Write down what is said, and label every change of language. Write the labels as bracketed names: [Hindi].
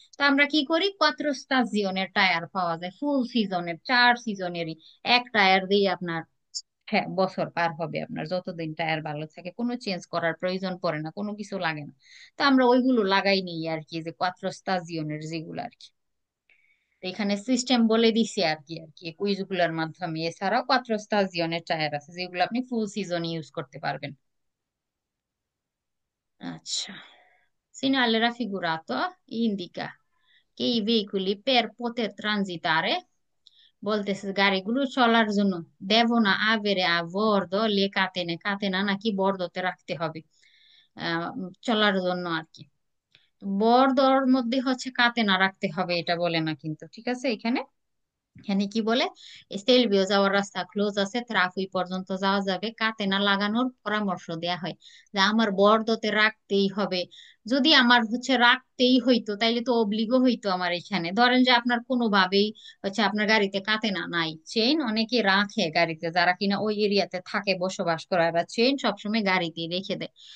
[Bangla] তো আমরা কি করি, কোয়াত্রো স্টাজিয়নের টায়ার পাওয়া যায়, ফুল সিজনের, 4 সিজনেরই এক টায়ার দিয়ে আপনার, হ্যাঁ, বছর পার হবে আপনার, যতদিন টায়ার ভালো থাকে, কোনো চেঞ্জ করার প্রয়োজন পড়ে না, কোনো কিছু লাগে না। তো আমরা ওইগুলো লাগাই নিই আর কি, যে কোয়াত্রো স্টাজিওনের যেগুলো আর কি। তো এখানে সিস্টেম বলে দিছি আর কি কুইজ গুলোর মাধ্যমে। এছাড়াও কোয়াত্রো স্টাজিওনের টায়ার আছে যেগুলো আপনি ফুল সিজন ইউজ করতে পারবেন। আচ্ছা, [Italian] segnale raffigurato indica che i veicoli per poter transitare, [Bangla] বলতেছে গাড়িগুলো চলার জন্য, [Italian] devono avere a bordo le catene, [Bangla] কাতেনা নাকি বর্দতে রাখতে হবে, চলার জন্য আর কি। বর্দর মধ্যে হচ্ছে কাতেনা রাখতে হবে এটা বলে না কিন্তু, ঠিক আছে। এখানে এখানে কি বলে, স্টেলভিও যাওয়ার রাস্তা ক্লোজ আছে, ত্রাফই পর্যন্ত যাওয়া যাবে, কাতেনা লাগানোর পরামর্শ দেয়া হয়, যে আমার বর্দতে রাখতেই হবে। যদি আমার হচ্ছে রাখতেই হইতো তাইলে তো অব্লিগো হইতো আমার, এখানে ধরেন যে আপনার কোনোভাবেই হচ্ছে আপনার গাড়িতে কাতেনা নাই, চেইন অনেকে রাখে গাড়িতে, যারা কিনা ওই এরিয়াতে থাকে বসবাস করে, বা চেইন সবসময় গাড়িতে রেখে দেয়।